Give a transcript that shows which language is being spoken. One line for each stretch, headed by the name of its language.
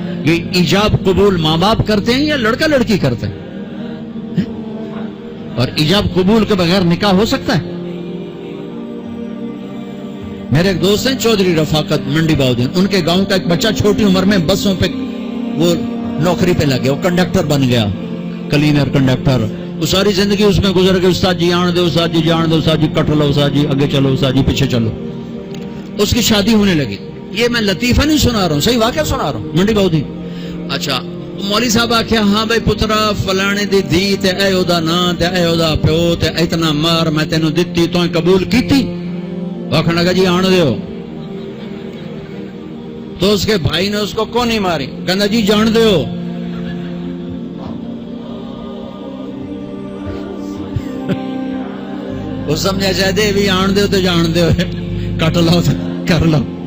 Urdu: یہ ایجاب قبول ماں باپ کرتے ہیں یا لڑکا لڑکی کرتے ہیں؟ اور ایجاب قبول کے بغیر نکاح ہو سکتا ہے؟ میرے ایک دوست ہیں چودھری رفاقت منڈی باؤدین, ان کے گاؤں کا ایک بچہ چھوٹی عمر میں بسوں پہ وہ نوکری پہ لگے, وہ کنڈکٹر بن گیا, کلینر کنڈکٹر. وہ ساری زندگی اس میں گزر گئی,
Punjabi: استاد جی آن دے, استاد جی جان دے,
Urdu: استاد جی کٹ لو, استاد جی آگے چلو, استاد جی پیچھے چلو. اس کی شادی ہونے لگی. یہ میں لطیفہ نہیں سنا رہا ہوں, صحیح واقعہ سنا رہا ہوں.
Punjabi: منڈی باؤدین, اچھا مولوی صاحب آخیا ہاں بھائی پترا فلانے دی دھی تے اے او دا نا تے اے او دا پیو تے اتنا مار میں تینوں دتی تو قبول کیتی؟ آخن لگا جی آن دیو.
Urdu: تو اس کے بھائی نے اس کو کون نہیں ماری,
Punjabi: کہندا جی جان دیو.
Urdu: وہ سمجھا چاہتے بھی
Punjabi: آن دیو تو جان دیو,
Urdu: کٹ لو کر لو.